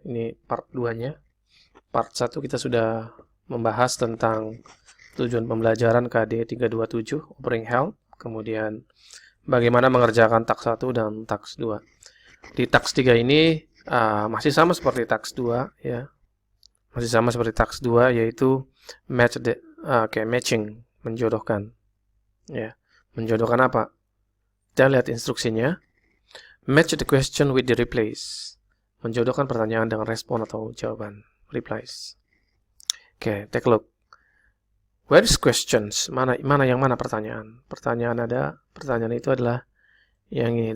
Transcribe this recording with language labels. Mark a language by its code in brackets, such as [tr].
[id] Ini part 2-nya. Part 1 kita sudah membahas tentang tujuan pembelajaran KD 327 Offering Help, kemudian bagaimana mengerjakan task 1 dan task 2. Di task 3 ini masih sama seperti task 2 ya. Masih sama seperti task 2 yaitu matching, menjodohkan. Ya, menjodohkan apa? Kita lihat instruksinya. [en] Match the question with the replies. [id] Menjodohkan pertanyaan dengan respon atau jawaban. Replies. Oke, [en] take a look. Where is questions? [id] Mana yang mana pertanyaan? Pertanyaan itu adalah yang ini.